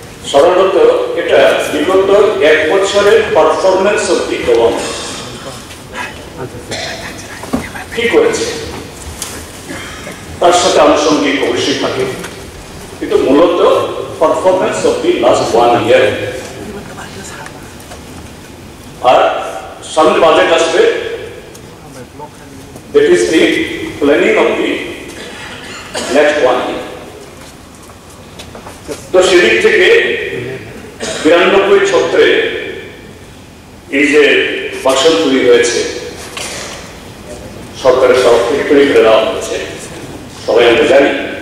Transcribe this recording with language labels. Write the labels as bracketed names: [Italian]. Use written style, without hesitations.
[Bangla] সাধারণত এটা বিগত 1 বছরের [English] performance of the government [Bangla] কি করেছে তার সাথে আনুষঙ্গিক অবশ্যই থাকে, কিন্তু মূলত [English] Performance of the last 1 year. [Bangla] আর সামনে বাজেট আসবে, [English] that is the planning of the next 1 year। [Bangla] তো সেদিক থেকে 92 ছত্রে এই যে ভাষণ তৈরি হয়েছে সরকারের তরফ থেকে তৈরি করে দেওয়া হয়েছে, সবাই আমরা জানি।